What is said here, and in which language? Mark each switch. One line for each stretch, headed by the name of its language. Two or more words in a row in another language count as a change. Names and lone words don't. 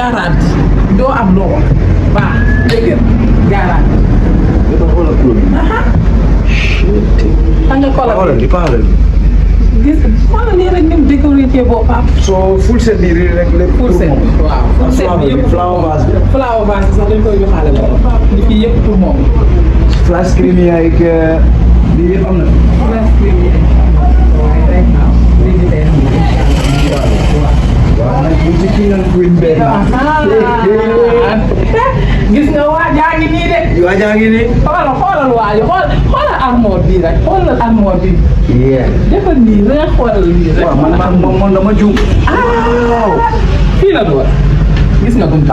Wolof: garanti doo am loo wax waaw dégg garanti. ba pare xoolal couleur bi. xam nga xoolal li xoolal li. gis xoolal nii rek ni mu décoré boppam. soo
English: full set
Wolof: bi rek lépp
English: full set
Wolof: waaw
English: full set
Wolof: bi yëpp
English: flower vase
Wolof: bi.
English: flower vase
Wolof: bi sax dañ koy joxaale loolu. li fi yëpp pour moom.
English: flash screen
Wolof: yi ak lii yëpp am na.
English: flash screen
Wolof: yi waaye rek naaw lii di leen waaw nag bu ci
English: king and queen
Wolof: benn. gis nga waa jaa ngi nii de. waa jaa ngi nii. xoolal waa ji xoolal armoire bii rek xoolal armoire bii. defal nii rek xoolal lii rek. waaw man dama juum. fii la doon gis nga buntu.